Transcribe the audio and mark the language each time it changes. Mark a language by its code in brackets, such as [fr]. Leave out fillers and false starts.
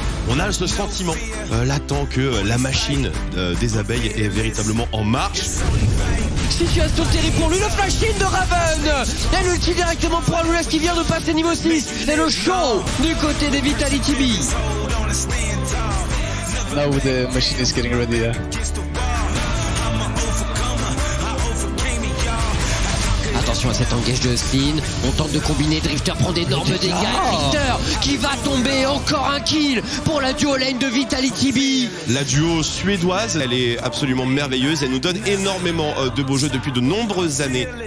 [fr] On a ce sentiment latent que la machine des abeilles est véritablement en marche. Situation terrible pour lui, le flash-in de Raven. Et l'ulti directement pour Aloulas qui vient de passer niveau 6. Et le show du côté des Vitality B. [en] Now the machine is getting ready. [fr] Attention à cet engage de Slin. On tente de combiner, Drifter prend d'énormes dégâts. Drifter qui va tomber, encore un kill pour la duo lane de Vitality B. La duo suédoise, elle est absolument merveilleuse, elle nous donne énormément de beaux jeux depuis de nombreuses années.